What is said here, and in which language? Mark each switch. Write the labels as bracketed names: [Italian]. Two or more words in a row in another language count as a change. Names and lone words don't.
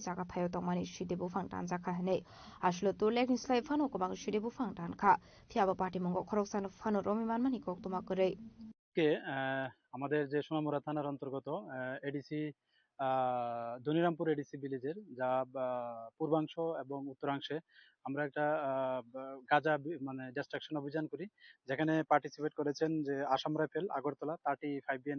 [Kok Borok] jaga thayo tongmani shidi bufang tan jaka hene ashlo to lek nislai phano kobang shidi bufang tan kha fiaba party mungo khoroksan phano romi manmani koktuma korei [Bangla] কে আমাদের যে সোনামুড়া থানার অন্তর্গত এডিসি দনিরামপুর [English] ADC village [Bangla] যা পূর্বাংশ এবং উত্তরাংশে আমরা একটা গাঁজা মানে ডিস্ট্রাকশন অভিযান করি যেখানে পার্টিসিপেট করেছেন যে আসাম রাইফেল আগরতলা 35 বিএন